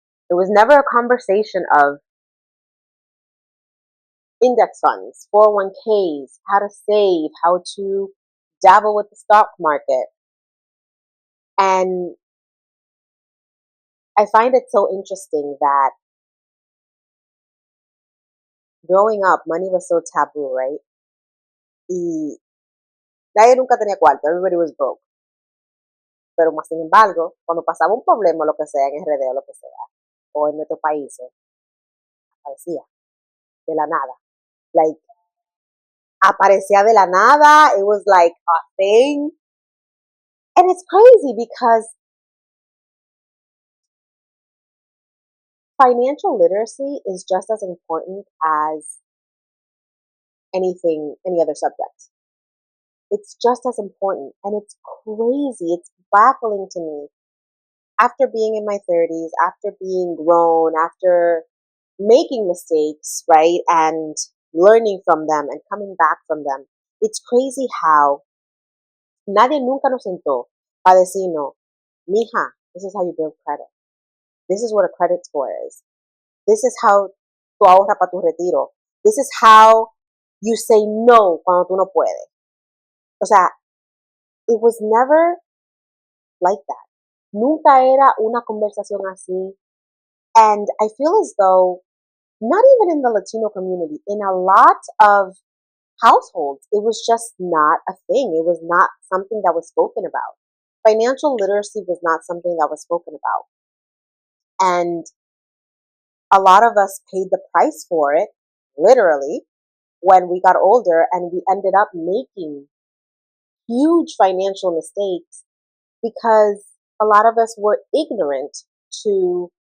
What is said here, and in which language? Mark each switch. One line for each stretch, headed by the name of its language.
English: It was never a conversation of index funds, 401ks, how to save, how to dabble with the stock market. And I find it so interesting that growing up, money was so taboo, right?
Spanish: Y nadie nunca tenía cuarto,
English: everybody was broke.
Spanish: Pero más sin embargo, cuando pasaba un problema, lo que sea, en RD o lo que sea, o en nuestros países, aparecía de la nada.
English: Like,
Spanish: aparecía de la nada,
English: it was like a thing. And it's crazy because financial literacy is just as important as any other subject. It's just as important, and it's crazy. It's baffling to me. After being in my 30s, after being grown, after making mistakes, right, and learning from them and coming back from them, it's crazy how
Spanish: nadie nunca nos sentó para decirnos, mija,
English: this is how you build credit. This is what a credit score is. This is how
Spanish: tú ahorras para tu retiro.
English: This is how you say no
Spanish: cuando tú no puedes. O sea,
English: it was never like that.
Spanish: Nunca era una conversación así.
English: And I feel as though, not even in the Latino community, in a lot of households, it was just not a thing. It was not something that was spoken about. Financial literacy was not something that was spoken about. And a lot of us paid the price for it, literally, when we got older, and we ended up making huge financial mistakes because a lot of us were ignorant to